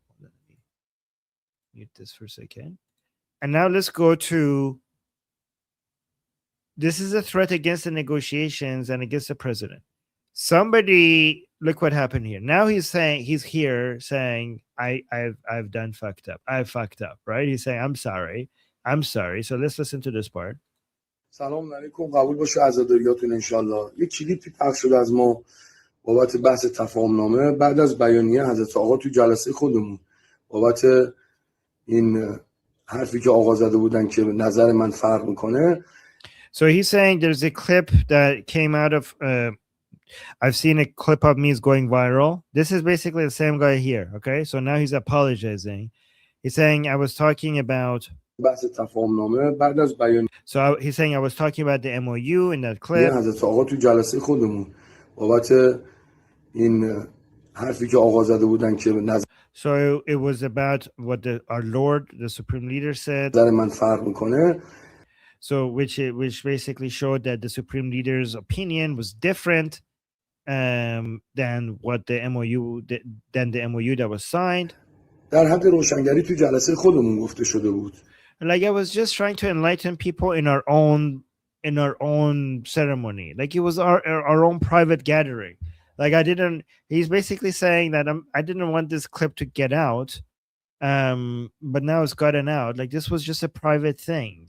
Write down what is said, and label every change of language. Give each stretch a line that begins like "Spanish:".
English: Let me mute this for a second. And now let's go to, this is a threat against the negotiations and against the president. Somebody, look what happened here. Now he's here saying, I've done fucked up. I fucked up, right? He's saying, I'm sorry. So let's listen to this part.
Persian: سلام علیکم قبول باشه عزاداریاتون انشالله. یک کلیپی پخش شده از ما بابت بحث تفاهم نامه بعد از بیانیه حضرت آقا تو جلسه خودمون بابت این حرفی که آقا زده بودن که نظر من فرق میکنه.
English: So he's saying there's a clip that came out of I've seen a clip of me is going viral. This is basically the same guy here. Okay, so now he's apologizing. He's saying I was talking about.
Persian: بحث تفاهم نامه بعد از بیانیه.
English: So he's saying I was talking about the MOU in that clip.
Persian: حضرت آقا تو جلسه خودمون بابت این حرفی که آقا زده بودن که نظر.
English: So it was about what our Lord, the Supreme Leader, said.
Persian: نظر من فرق میکنه.
English: So which basically showed that the Supreme Leader's opinion was different than what the MOU that was signed.
Persian: در حد روشنگری تو جلسه خودمون گفته شده بود.
English: Like I was just trying to enlighten people in our own ceremony. Like it was our own private gathering. Like he's basically saying that I didn't want this clip to get out. But now it's gotten out. Like this was just a private thing.